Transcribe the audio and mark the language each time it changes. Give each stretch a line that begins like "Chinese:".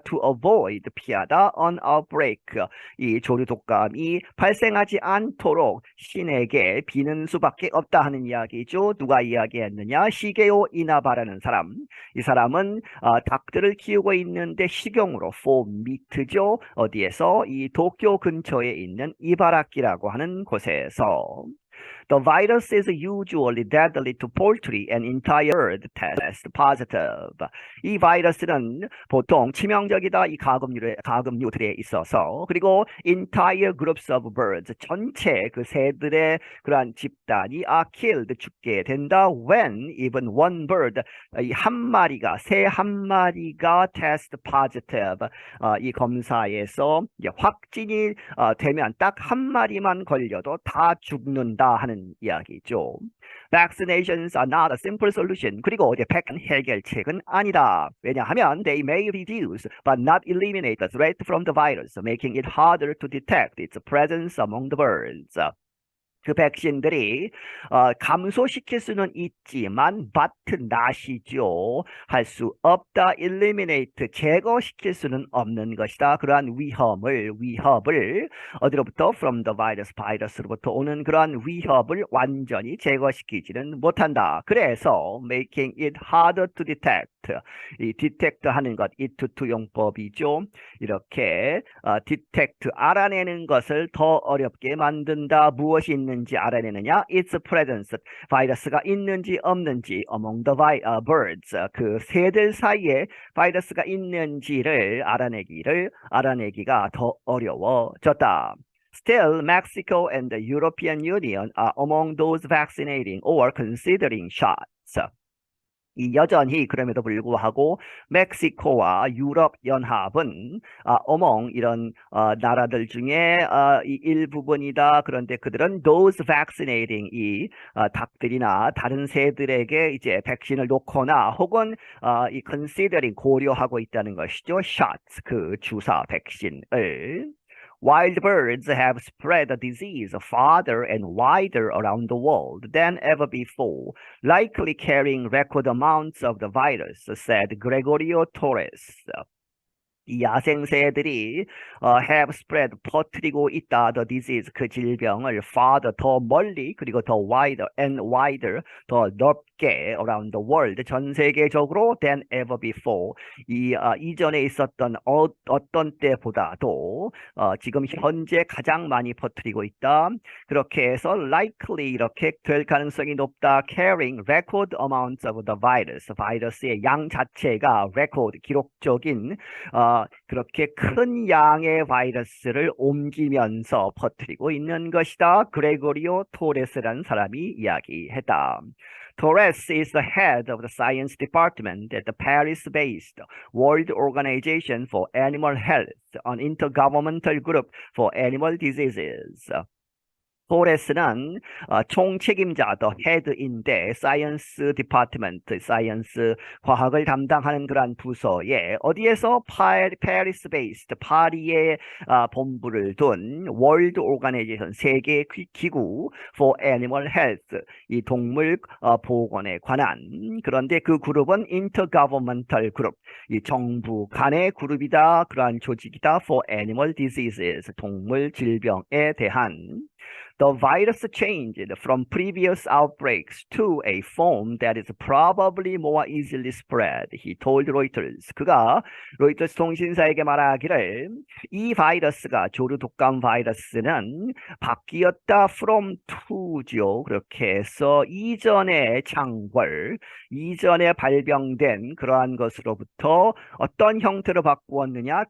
English: to avoid
Korean: 피하다
English: an outbreak
Korean: 이 조류 독감이 발생하지 않도록 신에게 비는 수밖에 없다 하는 이야기죠. 누가 이야기했느냐? 시게오 이나바라는 사람. 이 사람은 닭들을 키우고 있는데 식용으로
English: for meat
Korean: 죠. 어디에서? 이 도쿄 근처에 있는 이바라키라고 하는 곳에서
English: The virus is usually deadly to poultry and entire herd test positive.
Korean: 이 바이러스는 보통 치명적이다 이 가금류들에 있어서 그리고
English: entire groups of birds
Korean: 전체 그 새들의 그러한 집단이
English: are killed
Korean: 죽게 된다
English: when even one bird
Korean: 이 한 마리가 새 한 마리가
English: test positive
Korean: 이 검사에서 확진이 되면 딱 한 마리만 걸려도 다 죽는다 하는 이야기죠.
English: Vaccinations are not a simple solution.
Korean: 그리고 이제 백한 해결책은 아니다.
English: 왜냐하면 they may reduce but not eliminate the threat from the virus, making it harder to detect its presence among the birds.
Korean: 그 백신들이 감소시킬 수는 있지만
English: but not
Korean: 이죠. 할 수 없다. eliminate 제거시킬 수는 없는 것이다. 그러한 위협을 어디로부터
English: from the virus
Korean: 바이러스로부터 오는 그러한 위협을 완전히 제거시키지는 못한다. 그래서
English: making it harder to detect
Korean: 이 detect 하는 것,
English: it to
Korean: 용법이죠. 이렇게 detect 알아내는 것을 더 어렵게 만든다. 무엇이 있는지 알아내느냐?
English: Its presence,
Korean: 바이러스가 있는지 없는지
English: among the birds,
Korean: 그 새들 사이에 바이러스가 있는지를 알아내기가 더 어려워졌다.
English: Still, Mexico and the European Union are among those vaccinating or considering shots.
Korean: 이 여전히 그럼에도 불구하고 멕시코와 유럽 연합은 among 이런 나라들 중에 이 일부분이다. 그런데 그들은
English: those vaccinating
Korean: 이 닭들이나 다른 새들에게 이제 백신을 놓거나 혹은 이 considering 고려하고 있다는 것이죠. shots 그 주사 백신을.
English: Wild birds have spread the disease farther and wider around the world than ever before, likely carrying record amounts of the virus, said Gregorio Torres.
Korean: 이 야생새들이
English: have spread
Korean: 퍼뜨리고 있다.
English: The disease
Korean: 그 질병을 farther 더 멀리 그리고 더
English: wider and wider
Korean: 더 넓게
English: around the world
Korean: 전 세계적으로
English: than ever before
Korean: 이 이전에 있었던 어떤 때보다도 지금 현재 가장 많이 퍼뜨리고 있다. 그렇게 해서 likely 이렇게 될 가능성이 높다.
English: carrying record amounts of the virus
Korean: 바이러스의 양 자체가 record 기록적인 그렇게 큰 양의 바이러스를 옮기면서 퍼뜨리고 있는 것이다. 그레고리오 토레스라는 사람이 이야기했다.
English: Torres is the head of the science department at the Paris-based World Organization for Animal Health, an intergovernmental group for animal diseases.
Korean: 토레스는 총책임자, 더 헤드인데 사이언스 디파트먼트, 사이언스 과학을 담당하는 그러한 부서에 어디에서 파리스 베이스드, 파리에 본부를 둔 월드 오가나이제이션, 세계 기구
English: for animal health,
Korean: 이 동물 보건에 관한 그런데 그 그룹은 intergovernmental 그룹, 이 정부 간의 그룹이다. 그러한 조직이다.
English: for animal diseases,
Korean: 동물 질병에 대한
English: The virus changed from previous outbreaks to a form that is probably more easily spread, he told Reuters.
Korean: 그가 로이터스 통신사에게 말하기를 이 바이러스가 조류 독감 바이러스는 바뀌었다 from to죠. 그렇게 해서 이전의 창궐, 이전에 발병된 그러한 것으로부터 어떤 형태로 바꾸었느냐?